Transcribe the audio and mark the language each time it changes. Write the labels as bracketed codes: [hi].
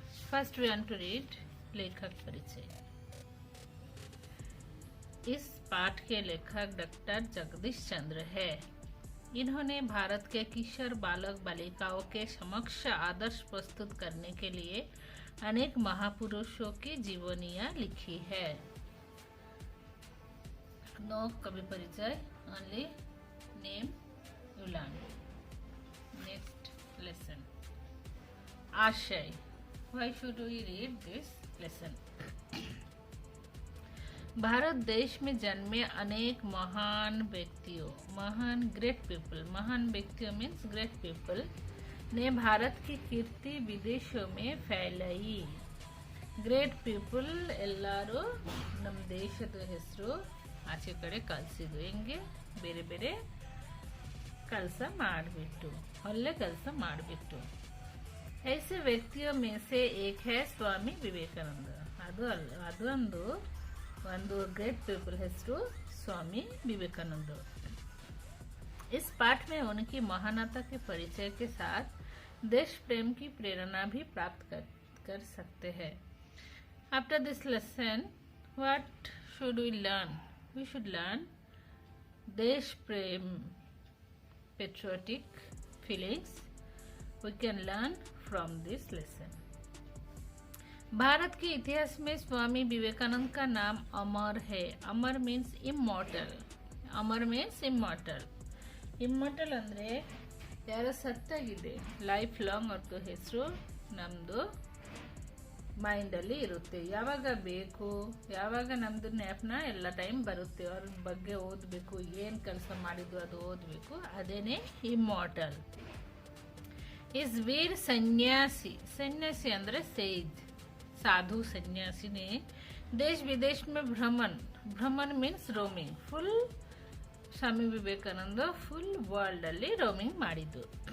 [en] First we want to read [hi] लेखक परिचय. इस पाठ के लेखक डॉक्टर जगदीश चंद्र है. इन्होंने भारत के किशोर बालक बालिकाओं के समक्ष आदर्श प्रस्तुत करने के लिए अनेक महापुरुषों की जीवनियां लिखी है. [en] No कवि परिचय, only name you learn. Next lesson. आशय. Why should we read this lesson? [hi] Bharat देश में जन्मे अनेक महान व्यक्तियों, [en] महान great people, [hi] महान व्यक्तियों [en] means great people [hi] ने भारत की कीर्ति विदेशों में फैलाई. [kn] ಗ್ರೇಟ್ ಪೀಪಲ್ ಎಲ್ಲರೂ ನಮ್ಮ ದೇಶದ ಹೆಸರು ಆಚೆ ಕಡೆ ಕಲಿಸಿದ್ರು. ಹೆಂಗೆ ಬೇರೆ ಬೇರೆ ಕೆಲಸ ಮಾಡಿಬಿಟ್ಟು, ಒಳ್ಳೆ ಕೆಲಸ ಮಾಡಿಬಿಟ್ಟು. [hi] ऐसे व्यक्तियों में से एक है स्वामी विवेकानंद. [kn] ಅದೊಂದು [en] great people [kn] ಹೆಸರು स्वामी विवेकानंद. [hi] इस पाठ में उनकी महानता के परिचय के साथ देश प्रेम की प्रेरणा भी प्राप्त कर सकते हैं. [en] After this lesson what should we learn? We should learn [hi] देश प्रेम, [en] Patriotic feelings we can learn from this lesson. [hi] Bharat के इतिहास में स्वामी विवेकानंद का नाम अमर है. [en] अमर means immortal. अमर means immortal. [kn] ಇಮ್ಮರ್ಟಲ್ ಅಂದರೆ ಯಾರೋ ಸತ್ತಾಗಿದೆ. ಲೈಫ್ ಲಾಂಗ್ ಅವ್ರದ್ದು ಹೆಸರು ನಮ್ಮದು ಮೈಂಡಲ್ಲಿ ಇರುತ್ತೆ. ಯಾವಾಗ ಬೇಕು, ಯಾವಾಗ ನಮ್ಮದು ಜ್ಞಾಪನ ಎಲ್ಲ ಟೈಮ್ ಬರುತ್ತೆ. ಅವ್ರ ಬಗ್ಗೆ ಓದಬೇಕು, ಏನು ಕೆಲಸ ಮಾಡಿದ್ದು ಅದು ಓದಬೇಕು. ಅದೇನೇ ಇಮ್ಮॉर्टल. [hi] इस वीर सन्यासी, सन्यासी अंदर सेज, साधु सन्यासी ने देश विदेश में भ्रमण [en] Means roaming. Full Swami Vivekananda full world [kn] ಅಲ್ಲಿ [en] roaming [kn] ಮಾಡಿದ್ದು.